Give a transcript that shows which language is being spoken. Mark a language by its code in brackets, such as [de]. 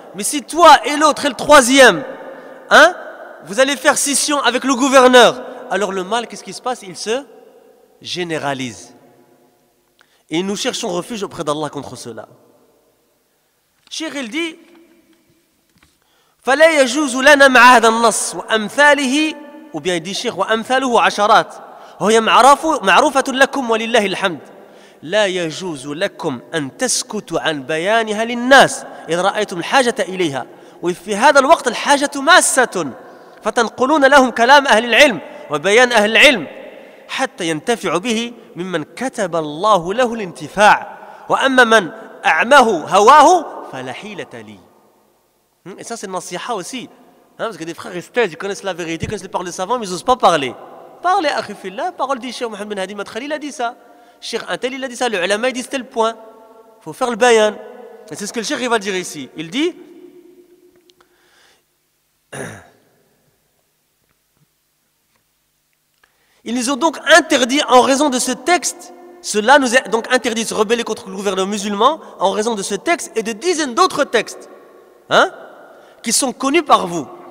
[fr] Mais si toi et l'autre et le troisième, vous allez faire scission avec le gouverneur, alors le mal, qu'est-ce qui se passe? Il se généralise. Et nous cherchons refuge auprès d'Allah contre cela. Cheikh il dit, [ar] فلا يجوز لنا مع هذا النص وأمثاله وبيان يدي الشيخ وأمثاله عشرات وهي معروفة لكم ولله الحمد لا يجوز لكم أن تسكتوا عن بيانها للناس إذا رأيتم الحاجة إليها وفي هذا الوقت الحاجة ماسة فتنقلون لهم كلام أهل العلم وبيان أهل العلم حتى ينتفع به ممن كتب الله له الانتفاع وأما من أعماه هواه فلا حيلة لي. [fr] Et ça c'est une nasiha aussi. Parce que des frères et sœurs, ils connaissent la vérité, ils connaissent les paroles des savants, mais ils n'osent pas parler. Parlez, akhi fillah, parole du Cheikh Mohamed Ben Hadi Madkhali, il a dit ça. Cheikh Antel, il a dit ça. Le ulama, il dit tel point. Il faut faire le bayan. Et c'est ce que le Cheikh va dire ici. Il dit ils nous ont donc interdit, en raison de ce texte, cela nous est donc interdit de se rebeller contre le gouvernement musulman, en raison de ce texte et de dizaines d'autres textes, qui sont connus par vous.